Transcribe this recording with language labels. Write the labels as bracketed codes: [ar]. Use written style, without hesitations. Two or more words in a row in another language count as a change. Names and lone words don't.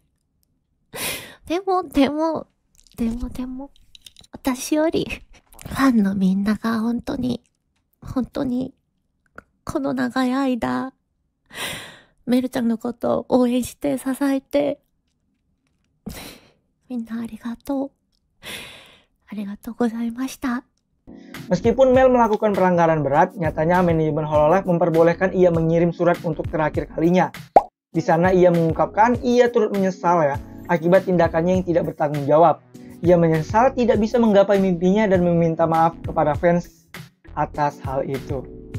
[ja] でも私よりファンのみんなが本当にこの長い間メルちゃんのことを応援して支えて、みんなありがとうございました。 [id] Meskipun Mel melakukan pelanggaran berat, nyatanya manajemen Hololive memperbolehkan ia mengirim surat untuk terakhir kalinya. Di sana ia mengungkapkan ia turut menyesal akibat tindakannya yang tidak bertanggung jawab. Ia menyesal tidak bisa menggapai mimpinya dan meminta maaf kepada fans atas hal itu.